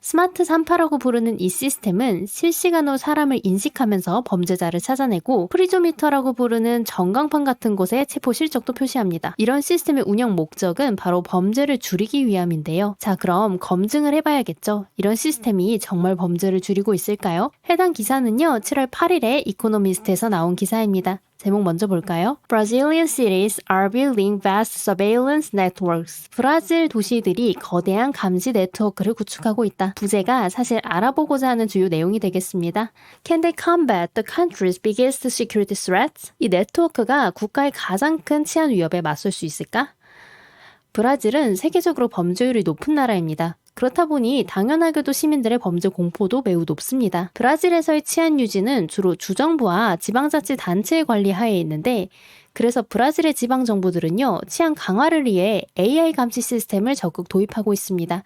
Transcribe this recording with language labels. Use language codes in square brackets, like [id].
[ko] 스마트 산파라고 부르는 이 시스템은 실시간으로 사람을 인식하면서 범죄자를 찾아내고 프리조미터라고 부르는 전광판 같은 곳에 체포 실적도 표시합니다. 이런 시스템의 운영 목적은 바로 범죄를 줄이기 위함인데요. 자, 그럼 검증을 해봐야겠죠. 이런 시스템이 정말 범죄를 줄이고 있을까요? 해당 기사는요, 7월 8일에 이코노미스트에서 나온 기사입니다. 제목 먼저 볼까요? [en] Brazilian cities are building vast surveillance networks. [ko] 브라질 도시들이 거대한 감시 네트워크를 구축하고 있다. 부제가 사실 알아보고자 하는 주요 내용이 되겠습니다. [en] Can they combat the country's biggest security threats? [ko] 이 네트워크가 국가의 가장 큰 치안 위협에 맞설 수 있을까? 브라질은 세계적으로 범죄율이 높은 나라입니다. 그렇다 보니 당연하게도 시민들의 범죄 공포도 매우 높습니다. 브라질에서의 치안 유지는 주로 주정부와 지방자치단체의 관리 하에 있는데, 그래서 브라질의 지방정부들은요, 치안 강화를 위해 AI 감시 시스템을 적극 도입하고 있습니다.